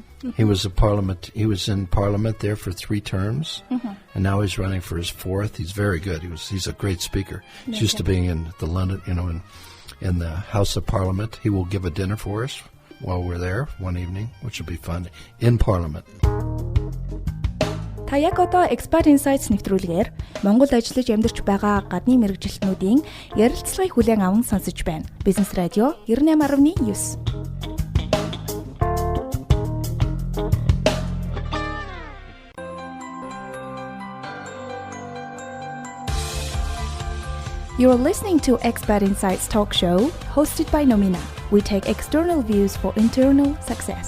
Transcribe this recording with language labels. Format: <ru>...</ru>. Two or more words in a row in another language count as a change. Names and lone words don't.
<en>He was in Parliament there for 3 terms, and now he's running for his 4th. He's very good. He's a great speaker. He's used to being in the London, in the House of Parliament. He will give a dinner for us while we're there one evening, which will be fun, in Parliament.</en> <mn>Та яг одоо Expat Insights нэвтрүүлгээр Монголд ажиллаж амьдарч байгаа гадны мэргэжилтнүүдийн ярилцлагыг хүлээн аван сонсож байна. Бизнес радио 98.9.</mn> <en>You're listening to Expat Insights talk show hosted by Nomina. We take external views for internal success.</en>